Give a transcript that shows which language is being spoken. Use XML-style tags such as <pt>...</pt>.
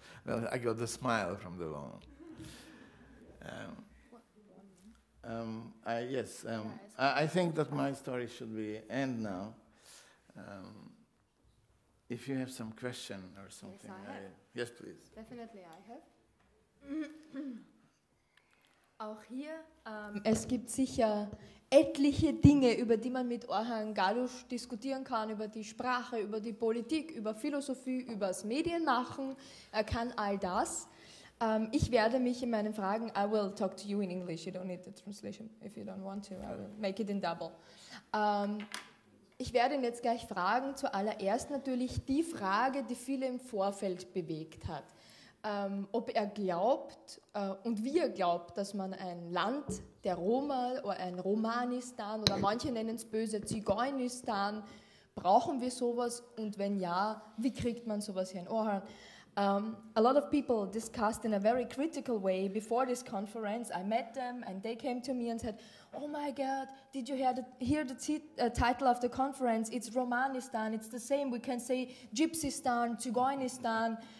<en>Well, I got the smile from the woman. I think that my story should be end now. If you have some question or something. Yes, I have. Yes, please. Definitely I have.</en> <de>Auch hier, es gibt sicher etliche Dinge, über die man mit Orhan Galjus diskutieren kann, über die Sprache, über die Politik, über Philosophie, über das Medienmachen. Er kann all das. Ich werde mich in meinen Fragen,</de> <en>I will talk to you in English, you don't need the translation if you don't want to, I will make it in double.</en> <de>Ich werde ihn jetzt gleich fragen, zuallererst natürlich die Frage, die viele im Vorfeld bewegt hat. Ob er glaubt und wie er glaubt, dass man ein Land der Roma oder ein Romanistan oder manche nennen es böse Zigeunistan, brauchen wir sowas und wenn ja, wie kriegt man sowas hin? Orhan,</de> <en>A lot of people discussed in a very critical way before this conference. I met them and they came to me and said, "Oh my God, did you hear the title of the conference? It's Romanistan, it's the same. We can say Gypsystan, Tzigeunistan.</en>